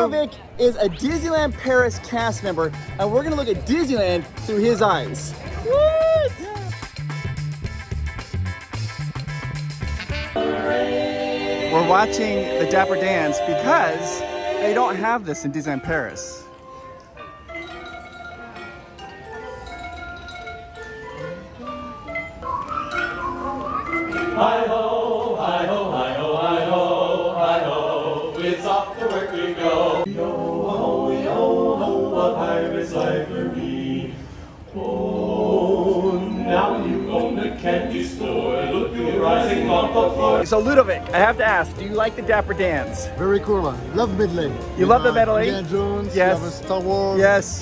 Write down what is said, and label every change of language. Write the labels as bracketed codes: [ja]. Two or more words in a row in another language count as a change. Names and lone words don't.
[en] Ludovic is a Disneyland Paris cast member, and we're gonna look at Disneyland through his eyes. What? We're watching the Dapper Dans because they don't have this in Disneyland Paris. Hi-ho, hi-ho, hi-ho, hi-ho, hi-ho, it's off to work we go. Yo-ho, yo-ho, a pirate's library. Oh, now you own the candy store, look you rising off the floor. So Ludovic, I have to ask, do you like the Dapper Dans? Very cool, man. Love medley. You love the medley? Indiana Jones, Yes. you have Star Wars, Yes.